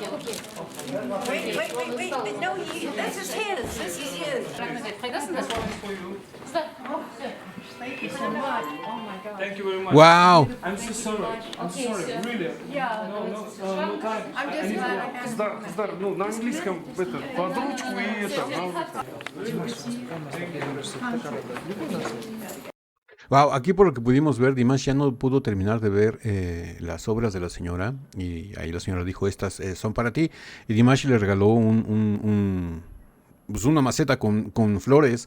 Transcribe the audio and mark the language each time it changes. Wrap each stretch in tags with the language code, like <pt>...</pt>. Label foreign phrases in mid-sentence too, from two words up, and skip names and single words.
<en>Wait. No, this is his. This is his.</en> <de>Das ist das.</de> <en>you so much. Oh my God. Thank you very much. Wow. I'm so sorry. I'm so sorry. Really. Yeah. No time. I'm just glad I had</en> <ru>Кыздар, ну, на английском это, под ручку и это,</ru> <es>Wow, aquí por lo que pudimos ver, Dimash ya no pudo terminar de ver las obras de la señora. Y ahí la señora dijo, estas son para ti. Y Dimash le regaló pues una maceta con flores.</es>